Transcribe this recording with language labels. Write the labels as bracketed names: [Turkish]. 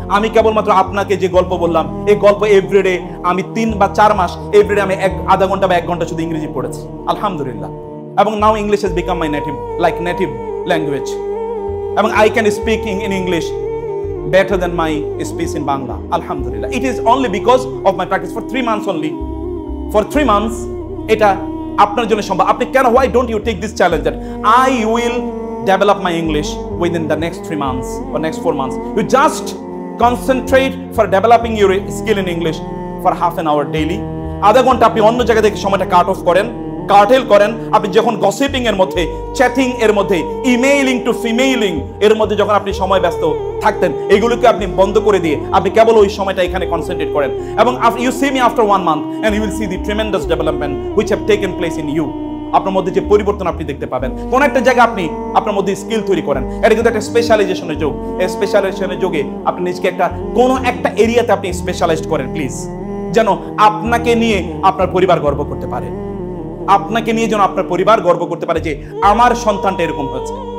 [Bangla] আমি কেবলমাত্র আপনাকে যে গল্প বললাম, এই গল্প এভরিডে আমি 3 বা 4 মাস এভরিডে আমি আধা ঘন্টা বা 1 ঘন্টা শুধু ইংরেজি পড়েছি, আলহামদুলিল্লাহ। [English] এবং now English has become my native language, এবং I can speak in English better than my speech in Bangla, alhamdulillah. It is only because of my practice for 3 months only. For 3 months [Bangla] এটা আপনার জন্য সম্ভব। আপনি কেন, [English] why don't you take this challenge that I will develop my English within the next 3 months or next 4 months? You just concentrate for developing your skill in English for half an hour daily. [Bangla] আধা ঘন্টা আপনি অন্য জায়গা থেকে সময়টা cartel করেন। আপনি যখন গসিপিং এর মধ্যে, চ্যাটিং এর মধ্যে, ইমেইলিং টু ফিমেইলিং এর মধ্যে যখন আপনি সময় ব্যস্ত থাকতেন, এগুলোকে আপনি বন্ধ করে দিয়ে আপনি কেবল ওই সময়টা এখানে কনসেন্ট্রেট করেন। [English] এবং you see me after 1 month and you will see the tremendous development which have taken place in you. [Bangla] আপনার মধ্যে যে পরিবর্তন আপনি দেখতে পাবেন। কোন একটা জায়গায় আপনি আপনার মধ্যে স্কিল তৈরি করেন, এটা কিন্তু একটা স্পেশালাইজেশনের যোগ। এই স্পেশালাইজেশনের যোগে আপনি নিজকে কোন একটা এরিয়াতে আপনি স্পেশালাইজড করেন প্লিজ, যেন আপনাকে নিয়ে আপনার পরিবার গর্ব করতে পারে, আপনাকে নিয়ে যেন আপনার পরিবার গর্ব করতে পারে যে আমার সন্তানটা এরকম হয়েছে।